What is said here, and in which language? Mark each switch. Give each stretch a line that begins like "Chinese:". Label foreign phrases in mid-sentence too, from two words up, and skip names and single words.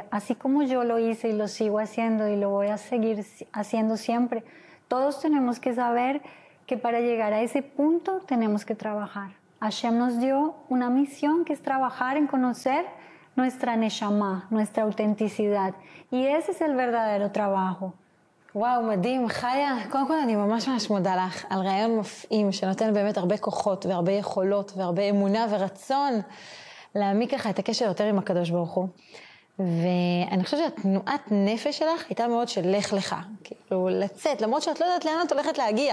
Spanish: Así como yo lo hice y lo sigo haciendo y lo voy a seguir haciendo siempre, todos tenemos que saber que para llegar a ese punto tenemos que trabajar. Hashem nos dio una misión que es trabajar en conocer nuestra neshama, nuestra autenticidad. Y ese es el verdadero trabajo.
Hebrew: וואו, מדהים. חיה, קודם כל אני ממש מודה לך על רעיון מפעים שנותן באמת הרבה כוחות והרבה יכולות והרבה אמונה ורצון להעמיק לך את הקשר יותר עם הקדוש ברוך הוא. ואני חושבת שהתנועת נפש שלך הייתה מאוד של לך לך, כאילו לצאת, למרות שאת לא יודעת לאן את הולכת להגיע.